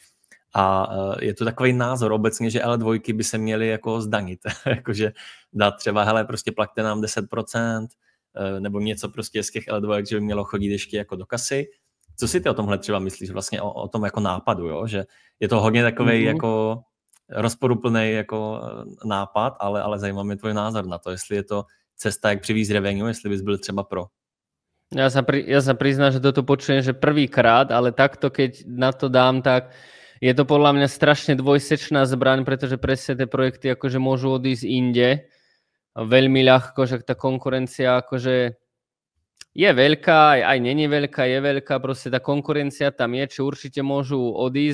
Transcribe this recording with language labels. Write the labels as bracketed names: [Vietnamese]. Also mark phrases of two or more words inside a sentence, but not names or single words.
[Czech] A je to takový názor obecně, že L2 by se měly jako zdanit, jakože dát třeba, hele, prostě plaťte nám 10%, nebo něco prostě z těch L2, že by mělo chodit ještě jako do kasy. Co si ty o tomhle třeba myslíš vlastně o tom jako nápadu, jo? Že je to hodně takovej jako rozporuplný jako nápad, ale zajímá mě tvůj názor na to, jestli je to cesta, jak přivízt revenue, jestli bys byl třeba pro. [Slovak] Ja sa priznám, že toto počujem, že prvýkrát, ale takto, keď na to dám, tak je to podľa mňa strašne dvojsečná zbraň, pretože presne tie projekty akože môžu odísť inde veľmi ľahko, že tá konkurencia akože je veľká, aj není veľká, je veľká, proste tá konkurencia tam je, či určite môžu odísť.